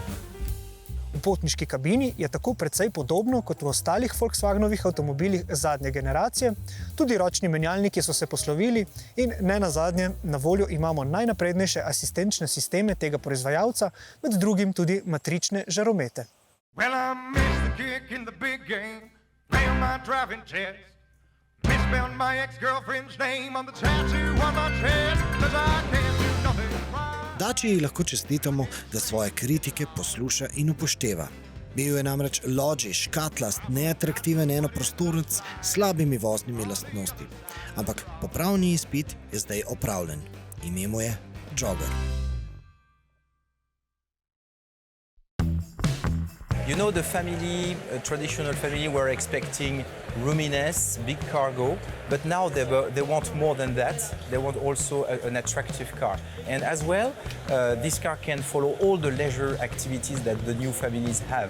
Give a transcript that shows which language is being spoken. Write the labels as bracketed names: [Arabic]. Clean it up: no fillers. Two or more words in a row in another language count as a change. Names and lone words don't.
[Slovenian] V potniški kabini je tako precej podobno kot v ostalih Volkswagenovih avtomobilih zadnje generacije. Tudi ročni menjalniki so se poslovili in ne nazadnje na voljo imamo najnaprednejše asistenčne sisteme tega proizvajalca, med drugim tudi matrične žaromete. [English] Well, I missed the kick in the big game, failed my driving test, misspelled my ex-girlfriend's name on the tattoo on my chest, 'cause I can't do nothing right. [Slovenian] Dačiji lahko čestitamo, da svoje kritike posluša in upošteva. Bil je namreč lođi, škatlast, neatraktiven enoprostorec s slabimi voznimi lastnosti. Ampak popravni izpit je zdaj opravljen. Ime mu je Jogger. [English] You know, the family, traditional family, were expecting roominess, big cargo, but now they want more than that. They want also an attractive car. And as well, this car can follow all the leisure activities that the new families have.